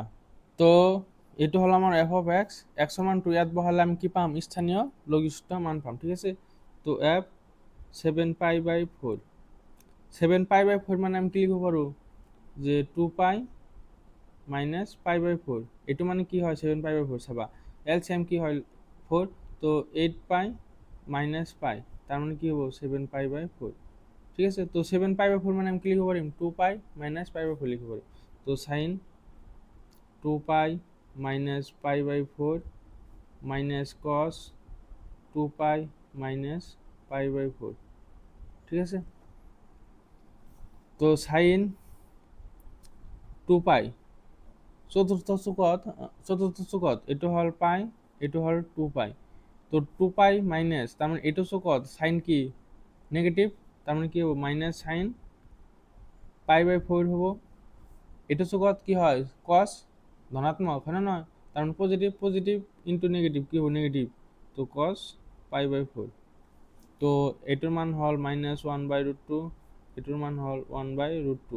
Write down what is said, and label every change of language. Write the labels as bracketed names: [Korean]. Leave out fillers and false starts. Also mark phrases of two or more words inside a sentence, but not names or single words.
[Assamese] তো এইটো হল আমাৰ f'' x, x ৰ মানটো ইয়াত বহালে আমি কি পাম, স্থানীয় লঘিষ্ঠ মান পাম। ঠিক আছে, তো f 7π/4, 7π/4 মানে আমি কি লিখিব পাৰো, যে 2π মাইনাস π/4। এইটো মানে কি হয় 7π/4, চাবা এলসিএম কি হয় 4, তো [English] 8 pi minus pi, [Assamese] তার মানে কি হবো [English] 7 pi by 4. [Bangla] ঠিক আছে, তো [English] 7 pi by 4 [Bangla] মানে আমি কি লিখতে পারি, [English] 2 pi minus pi by 4 [Bangla] লিখতে পারি। [English] তো sine 2 pi minus pi by 4 minus cos 2 pi minus pi by 4. [Assamese] ঠিক আছে, তো সাইন 2 পাই চতুর্থ চুকত এটো হল পাই, এটো হল 2 পাই। তো 2 পাই মাইনাস তার মানে এটো চুকত সাইন কি নেগেটিভ, তার মানে কি হবো [English] minus sine pi by 4 [Assamese] হবো। এটা চুকত কি হয় কস ধনাত্মক, হয় না নয়, তার মানে পজিটিভ, [English] positive into negative [Assamese] কি হবো নেগেটিভ, তো [English] cos pi by 4. [Assamese] তো এটার মান হল মাইনাস 1/√2, এটার মান হল 1/√2।